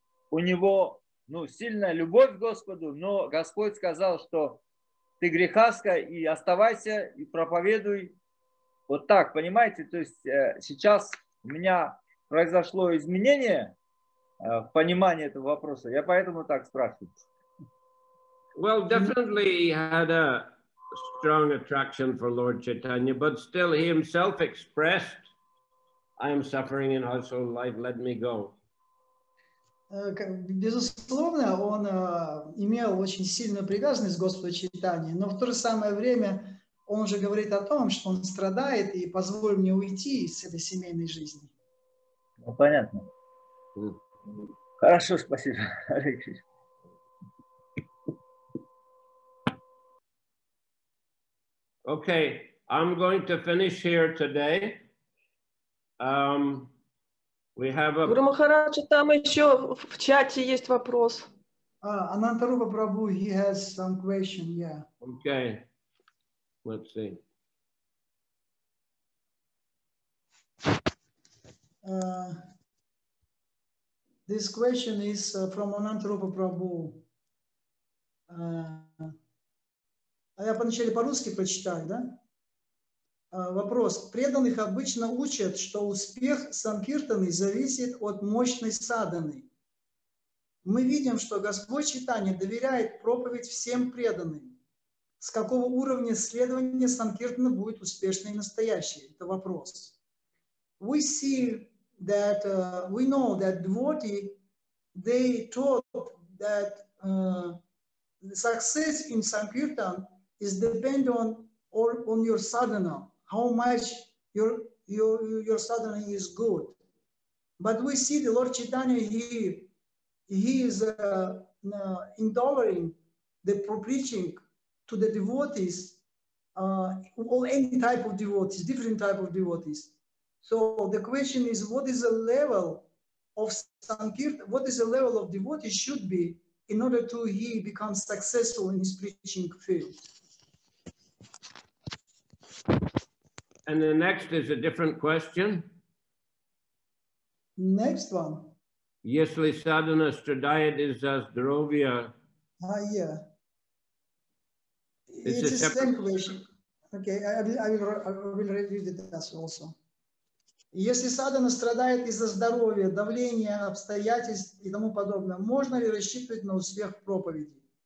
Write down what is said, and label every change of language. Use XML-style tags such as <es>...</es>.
<ru>у него сильная любовь к Господу, но Господь сказал, что ты грехаска, и оставайся, и проповедуй. Вот так, понимаете? То есть сейчас у меня произошло изменение в понимании этого вопроса. Я поэтому так спрашиваю.</ru> <en>Well, definitely he had a strong attraction for Lord Chaitanya, but still he himself expressed, I am suffering in household life, let me go.</en> <ru>Безусловно, он имел очень сильную привязанность к Господу Чайтанье, но в то же самое время он же говорит о том, что он страдает, и позволь мне уйти из этой семейной жизни. Ну, понятно. Хорошо, спасибо, Алексей.</ru> <en>Okay, I'm going to finish here today. We have a...</en> <ru>Гуру Махарадж, там еще в чате есть вопрос.</ru> <en>Анантарупа Прабhu, he has some question, yeah. Okay, let's see. This question is from Anantarupa Prabhu.</en> <ru>Я поначалу по-русски прочитаю, да? Вопрос. Преданных обычно учат, что успех санкиртаны зависит от мощной садханы. Мы видим, что Господь Чайтанья доверяет проповедь всем преданным. С какого уровня следования санкиртана будет успешной и настоящей? Это вопрос.</ru> <en>We see that, we know that devotee, they taught that the success in Sankirtan is dependent on your sadhana, how much your sadhana is good. But we see the Lord Chaitanya, he is endowing the preaching to the devotees, all any type of devotees, different type of devotees. So the question is, what is the level of Sankirtan, what is the level of devotee should be in order to he become successful in his preaching field? And the next is a different question. Next one.</en> <ru>Если sadhana stradает из-за здоровья.</ru> <en>Yeah. It's a same question. Okay, I will read it also.</en> <ru>Если садхана страдает из-за здоровья, давления, обстоятельств и тому подобное, можно ли рассчитывать на успех в проповеди?</ru>